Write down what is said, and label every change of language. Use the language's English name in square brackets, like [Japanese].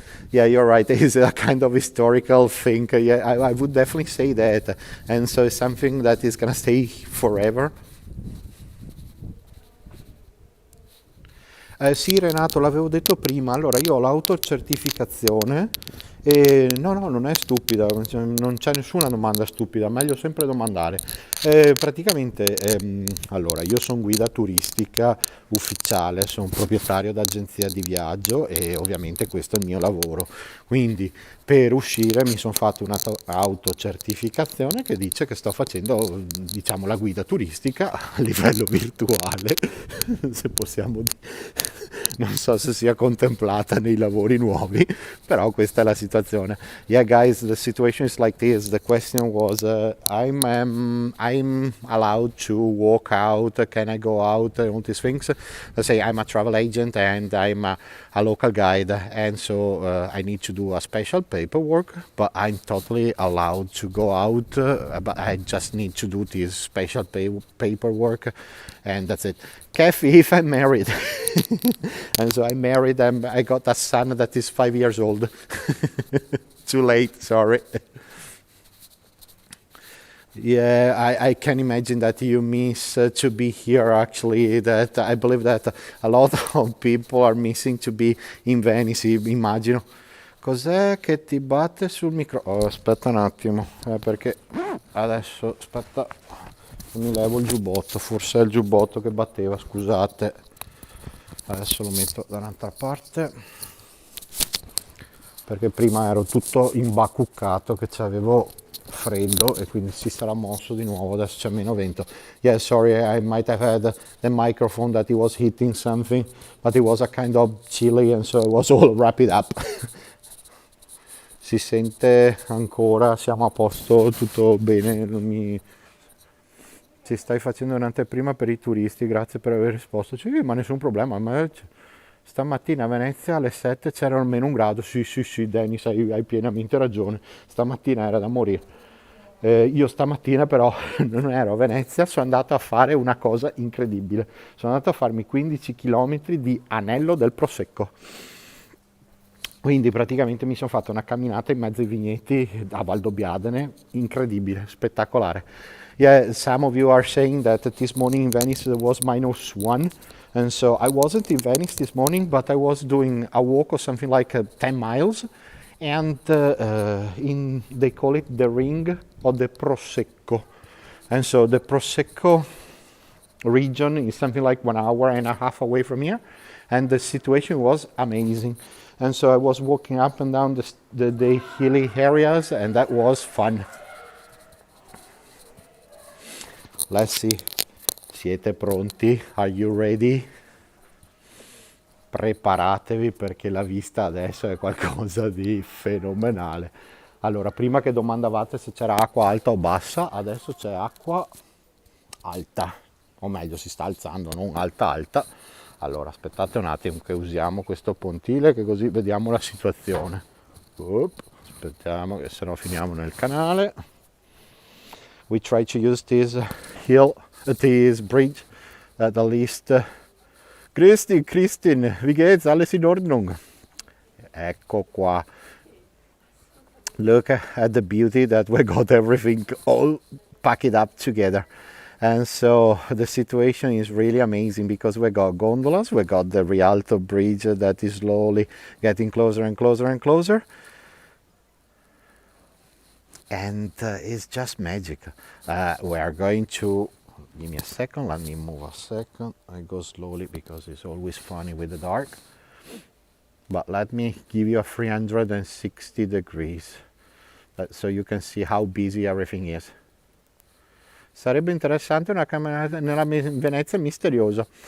[English] Yeah, you're right. It's a kind of historical thing. Yeah, I would definitely say that. And so it's something that is going to stay forever. [Italian] Sì, Renato, l'avevo detto prima. Allora, io ho l'autocertificazione e no, non è stupida, non c'è nessuna domanda stupida, meglio sempre domandare. Praticamente, allora, io sono guida turistica ufficiale, sono proprietario d'agenzia di viaggio e ovviamente questo è il mio lavoro. Quindi per uscire mi sono fatto un'autocertificazione che dice che sto facendo, diciamo, la guida turistica a livello virtuale, se possiamo dire. Non so se sia contemplata nei lavori nuovi, però questa è la situazione. [English] Yeah, guys, the situation is like this. The question was, I'm allowed to walk out. Can I go out? All these things. Let's say I'm a travel agent and I'm a local guide, and so I need to do a special paperwork. But I'm totally allowed to go out. But I just need to do this special paperwork, and that's it. Kathy, if I'm married. And so I'm married and I got a son that is 5 years old. Too late, sorry. Yeah, I can imagine that you miss to be here actually. That I believe that a lot of people are missing to be in Venice, [Italian] immagino. Cos'è che ti batte sul micro? Oh, aspetta un attimo, perché adesso, aspetta, mi levo il giubbotto, forse è il giubbotto che batteva, scusate. Adesso lo metto da un'altra parte perché prima ero tutto imbacuccato che c'avevo freddo e quindi si sarà mosso di nuovo, adesso c'è meno vento. [English] Yeah, sorry, I might have had the microphone that it was hitting something, but it was a kind of chilly and so it was all wrapped up. [Italian] Si sente ancora, siamo a posto, tutto bene, non mi... Ci stai facendo un'anteprima per i turisti, grazie per aver risposto. Sì, ma nessun problema. Stamattina a Venezia alle 7 c'era almeno 1 grado. Sì, Dennis, hai pienamente ragione. Stamattina era da morire. Io stamattina però non ero a Venezia, sono andato a fare una cosa incredibile. Sono andato a farmi 15 km di anello del Prosecco. Quindi praticamente mi sono fatto una camminata in mezzo ai vigneti a Valdobbiadene, incredibile, spettacolare. [English] Yeah, some of you are saying that this morning in Venice was -1, and so I wasn't in Venice this morning, but I was doing a walk of something like 10 miles, and they call it the ring of the Prosecco. And so the Prosecco region is something like 1.5 hours away from here, and the situation was amazing. And so I was walking up and down the hilly areas, and that was fun. Let's see. [Italian] Siete pronti? [English] Are you ready? [Italian] Preparatevi perché la vista adesso è qualcosa di fenomenale. Allora, prima che domandavate se c'era acqua alta o bassa, adesso c'è acqua alta, o meglio si sta alzando, non alta. Allora, aspettate un attimo che usiamo questo pontile, che così vediamo la situazione. Aspettiamo che se no finiamo nel canale. [English] We try to use this this bridge at least. [German] Christine, wie geht's? Alles in Ordnung? [Italian] Ecco qua. [English] Look at the beauty that we got everything all packed up together. And so the situation is really amazing because we got gondolas, we got the Rialto bridge that is slowly getting closer and closer and closer. And it's just magic. We are going to, give me a second, let me move a second. I go slowly because it's always funny with the dark. But let me give you a 360 degrees so you can see how busy everything is. [Italian] Sarebbe interessante una camminata nella Venezia misteriosa.